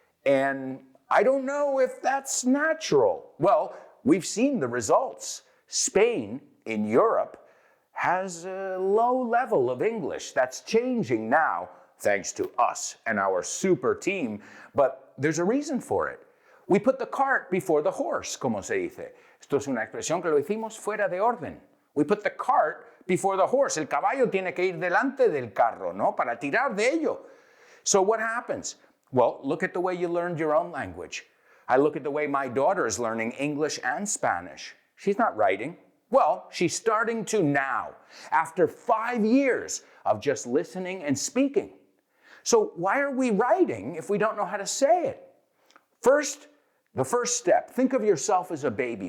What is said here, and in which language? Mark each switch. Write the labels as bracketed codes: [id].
[en] And I don't know if that's natural. Well, we've seen the results. Spain, in Europe, has a low level of English. That's changing now, thanks to us and our super team. But there's a reason for it. We put the cart before the horse, [es] como se dice. Esto es una expresión que lo hicimos fuera de orden. [en] We put the cart before the horse. [es] El caballo tiene que ir delante del carro, ¿no? Para tirar de ello. [en] So what happens? Well, look at the way you learned your own language. I look at the way my daughter is learning English and Spanish. She's not writing. Well, she's starting to now, after 5 years of just listening and speaking. So why are we writing if we don't know how to say it? First, the first step, think of yourself as a baby.